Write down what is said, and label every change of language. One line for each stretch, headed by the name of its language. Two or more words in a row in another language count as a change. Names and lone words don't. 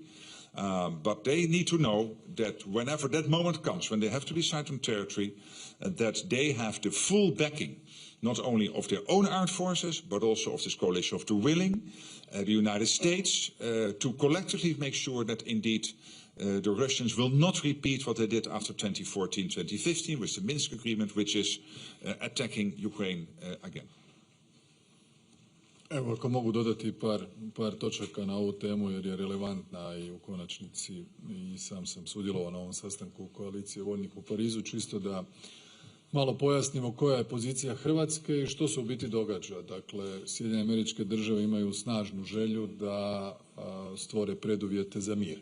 English: But they need to know that whenever that moment comes, when they have to decide on territory, that they have the full backing, not only of their own armed forces, but also of this coalition of the willing, the United States, to collectively make sure that indeed the Russians will not repeat what they did after 2014, 2015 with the Minsk agreement, which is attacking Ukraine again.
Croatian: Evo, ako mogu dodati par točaka na ovu temu jer je relevantna i u konačnici i sam sudjelovao na ovom sastanku koalicije voljnih u Parizu, čisto da malo pojasnimo koja je pozicija Hrvatske i što se u biti događa. Dakle, Sjedinjene Američke Države imaju snažnu želju da stvore preduvjete za mir.